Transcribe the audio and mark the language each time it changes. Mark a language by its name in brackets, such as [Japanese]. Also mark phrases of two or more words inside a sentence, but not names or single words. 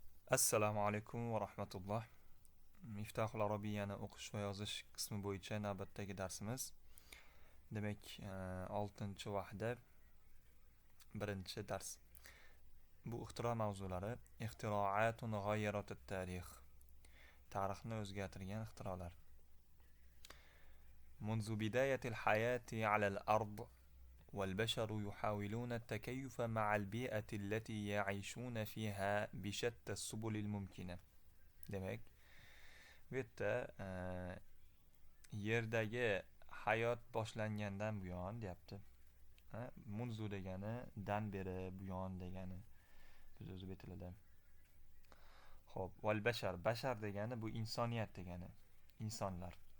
[Arabic] السلام عليكم ورحمة الله. [Uzbek] Miftahul Arabiyyani o'qish va yozish qismi bo'yicha navbatdagi darsimiz. Demak, 6-vahda birinchi dars. Bu ixtiro mavzulari [Arabic] اختراعات غيرت التاريخ. [Uzbek] Tarixni o'zgartirgan ixtirolar. [Arabic] منذ بداية الحياة على الأرض والبشر يحاولون التكيف مع البيئة التي يعيشون فيها بشتى السبل الممكنة. [Uzbek] Demak, bu yerda yerdagi hayot boshlangandan buyon deyapti. Munzu degani dan beri, buyon degani biz o'zbek tilida. Xo'p, [Arabic] والبشر, [Uzbek] bashar degani bu insoniyat degani, insonlar.